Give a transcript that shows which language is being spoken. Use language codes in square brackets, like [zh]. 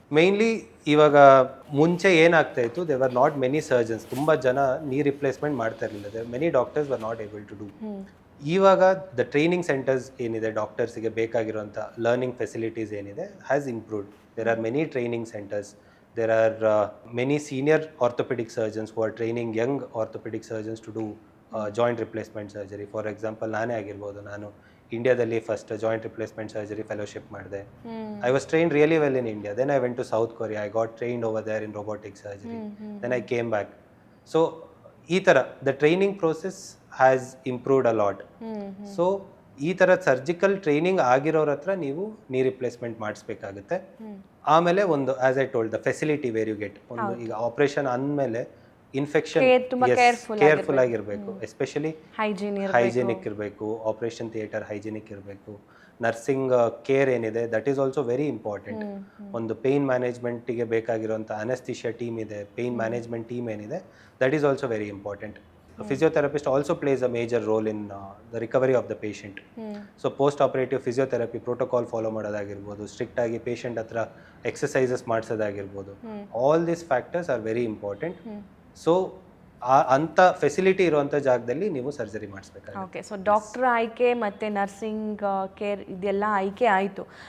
[kn] Mainly ಇವಾಗ ಮುಂಚೆ ಏನಾಗ್ತಾ ಇತ್ತು, [en] They were not many surgeons. [kn] ತುಂಬ ಜನ ನೀ ರಿಪ್ಲೇಸ್ಮೆಂಟ್ ಮಾಡ್ತಾ ಇರಲಿಲ್ಲ. [en] Many doctors were not able to do. [kn] ಇವಾಗ ದ ಟ್ರೈನಿಂಗ್ ಸೆಂಟರ್ಸ್ ಏನಿದೆ, ಡಾಕ್ಟರ್ಸಿಗೆ ಬೇಕಾಗಿರುವಂಥ ಲರ್ನಿಂಗ್ ಫೆಸಿಲಿಟೀಸ್ ಏನಿದೆ [en] Has improved. There are many training centres. There are many senior orthopedic surgeons who are training young orthopedic surgeons to do joint replacement surgery. For example, [kn] ನಾನೇ ಆಗಿರ್ಬೋದು, ನಾನು ಇಂಡಿಯಾದಲ್ಲಿ first joint replacement surgery fellowship ಮಾಡಿದೆ. [en] I was trained really well in India. Then I went to South Korea. I got trained over there in robotic surgery. Then I came back. So [kn] ಈ ಥರ [en] The training process has improved a lot. [kn] So ಈ ಥರ surgical training ಆಗಿರೋರ ಹತ್ರ ನೀವು ನೀ replacement ಮಾಡಿಸ್ಬೇಕಾಗುತ್ತೆ. ಆಮೇಲೆ ಒಂದು [en] As I told the facility where you get. [kn] ಒಂದು ಈಗ ಆಪರೇಷನ್ ಅಂದಮೇಲೆ ಇನ್ಫೆಕ್ಷನ್ ಕೇರ್ಫುಲ್ ಆಗಿರಬೇಕು. ಎಸ್ಪೆಷಲಿ ಹೈಜಿನಿಕ್ ಇರಬೇಕು, ಆಪರೇಷನ್ ಥಿಯೇಟರ್ ಹೈಜಿನಿಕ್ ಇರಬೇಕು. ನರ್ಸಿಂಗ್ ಕೇರ್ ಏನಿದೆ [en] That is also very important. [kn] ಒಂದು ಪೇಯ್ನ್ ಮ್ಯಾನೇಜ್ಮೆಂಟಿಗೆ ಬೇಕಾಗಿರುವಂಥ ಅನೆಸ್ಥಿಷಿಯಾ ಟೀಮ್ ಇದೆ, ಪೇಯ್ನ್ ಮ್ಯಾನೇಜ್ಮೆಂಟ್ ಟೀಮ್ ಏನಿದೆ that is also very important. [en] Physiotherapist also plays a major role in the recovery of the patient. [kn] So post operative physiotherapy protocol follow ಮಾಡೋದಾಗಿರ್ಬೋದು, strict ಆಗಿ patient ಹತ್ರ exercises ಮಾಡಿಸೋದಾಗಿರ್ಬೋದು, [en] All these factors are very important. [kn] So ಅಂಥ facility ಇರುವಂಥ ಜಾಗದಲ್ಲಿ ನೀವು surgery ಮಾಡಿಸ್ಬೇಕಾಗುತ್ತೆ. Okay, so doctor ಆಯ್ಕೆ ಮತ್ತು nursing care ಇದೆಲ್ಲ ಆಯ್ಕೆ ಆಯಿತು.